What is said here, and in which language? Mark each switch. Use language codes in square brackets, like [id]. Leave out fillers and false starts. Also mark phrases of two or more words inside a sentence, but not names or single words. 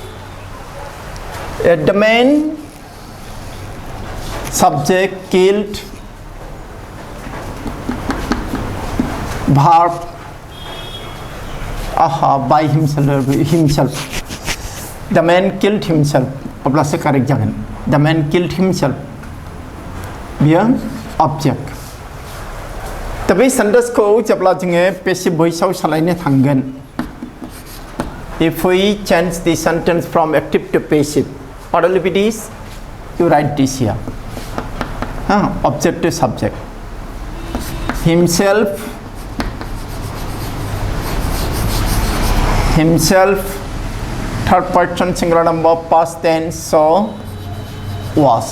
[en] The man subject killed verb by himself. The man killed himself. [brx] अब्ला से करेक्ट जागोन. [en] The man killed himself. [brx] बियो object. दा बे सेन्टेन्सखौ जेब्ला जोङो [en] passive voice [brx] आव सोलायनो थांगोन. [en] If we change the sentence from active to passive, what will be this? You write this here. Object to subject. Himself, third person singular number past tense, so was.